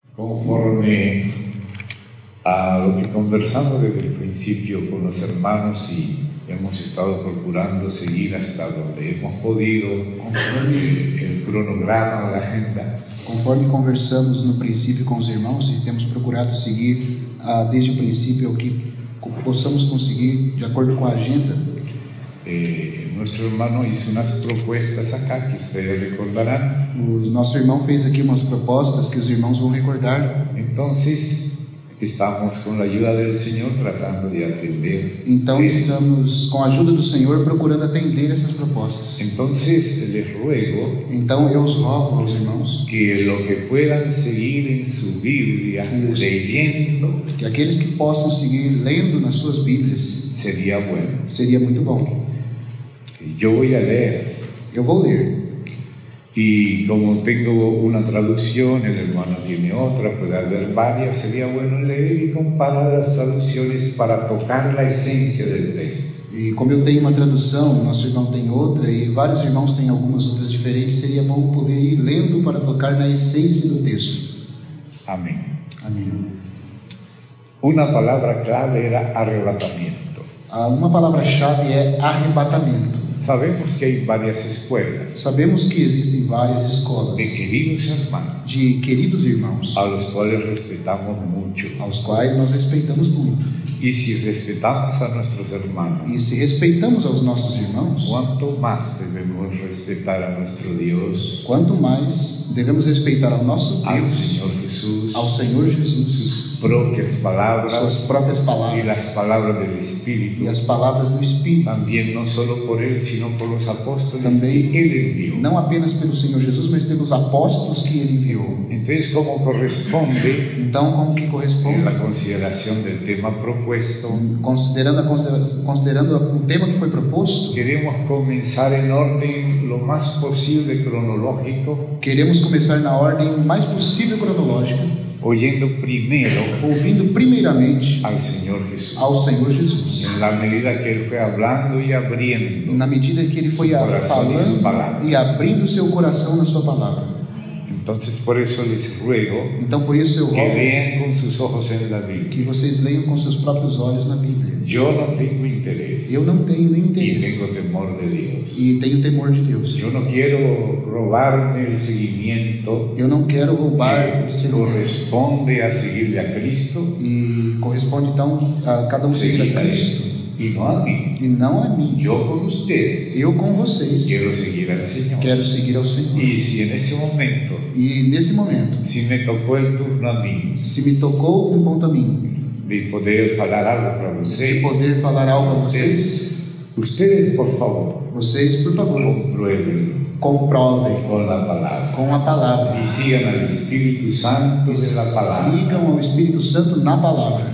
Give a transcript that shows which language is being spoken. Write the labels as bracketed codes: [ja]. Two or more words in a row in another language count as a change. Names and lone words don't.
[es] Conforme a lo que conversamos desde el principio con los hermanos y hemos estado procurando seguir hasta donde hemos podido el cronograma, la agenda. [pt] Conforme conversamos no princípio com os irmãos e temos procurado seguir desde o princípio o que possamos conseguir de acordo com a agenda. [es] Nuestro hermano hizo unas propuestas acá que ustedes recordarán. [pt] O nosso irmão fez aqui umas propostas que os irmãos vão recordar. [es] Entonces, estamos con la ayuda del Señor tratando de atender. [pt] Então estamos com a ajuda do Senhor procurando atender essas propostas. [es] Entonces les ruego. [pt] Então eu os rogo aos irmãos [es] que lo que puedan seguir en su Biblia leyendo, [pt] que aqueles que possam seguir lendo nas suas Bíblias [es] seria bueno. [pt] Seria muito bom. [es] Yo voy a leer. [pt] Eu vou ler. [es] Y como tengo una traducción, el hermano tiene otra, puede haber varias, sería bueno leer y comparar las traducciones para tocar la esencia del texto. [pt] E como eu tenho uma tradução, nosso irmão tem outra e vários irmãos têm algumas outras diferentes, seria bom poder ir lendo para tocar na essência do texto. [es] Amén. [pt] Amém. [es] Una palabra clave era arrebatamiento. [pt] Uma palavra-chave é arrebatamento. [es] Sabemos que hay varias escuelas. [pt] Sabemos que existem várias escolas [es] de queridos hermanos, [pt] de queridos irmãos, [es] a los cuales respetamos mucho, [pt] aos quais nós respeitamos muito. [es] Y si respetamos a nuestros hermanos, [pt] e se respeitamos aos nossos irmãos, [es] ¿cuánto más debemos respetar a nuestro Dios? [pt] Quanto mais devemos respeitar ao nosso Deus, [es] al Señor Jesús, [pt] ao Senhor Jesus, [es] propias palabras, [pt] suas próprias palavras, [es] y las palabras del Espíritu, [pt] e as palavras do Espírito, [es] también no solo por él, sino por los apóstoles [pt] também, [es] que él envió. [pt] Não apenas pelo Senhor Jesus, mas pelos apóstolos que ele enviou. [es] Entonces, como corresponde, [pt] então como que corresponde, [es] en la consideración del tema propuesto, [pt] considerando o tema que foi proposto, [es] queremos comenzar en orden lo más posible cronológico. [pt] Queremos começar na ordem mais possível cronológica, ouvindo primeiramente [es] al Señor Jesús, [pt] ao Senhor Jesus, [es] en la medida que él fue hablando y abriendo, [pt] na medida que ele foi falando e abrindo seu coração na sua palavra. [es] Entonces, por eso les ruego [pt] então por isso eu [es] que [pt] rogo [es] lean con sus ojos en la Biblia. [pt] Que vocês leiam com seus próprios olhos na Bíblia. [es] Yo no tengo interés. [pt] Eu não tenho nenhum interesse. [es] Y tengo temor de Dios. [pt] E tenho temor de Deus. [es] Yo no quiero robarme el seguimiento. [pt] Eu não quero roubar o seguimiento. [es] Corresponde a seguirle a Cristo. [pt] E corresponde então a cada seguir a Cristo. [es] Y no a mí. [pt] E não a mim. [es] Yo con ustedes. [pt] Eu com vocês. [es] Quiero seguir al Señor. [pt] Quero seguir ao Senhor. [es] Y si en ese momento. [pt] E nesse momento. [es] Si me tocó el turno a mí. [pt] Se me tocou ponto a mim. De poder falar algo para vocês. De poder falar algo a vocês. [es] Ustedes, por favor. [pt] Vocês, por favor. Comprovem com a palavra. E sigam ao Espírito Santo na palavra. Sigam ao Espírito Santo na palavra.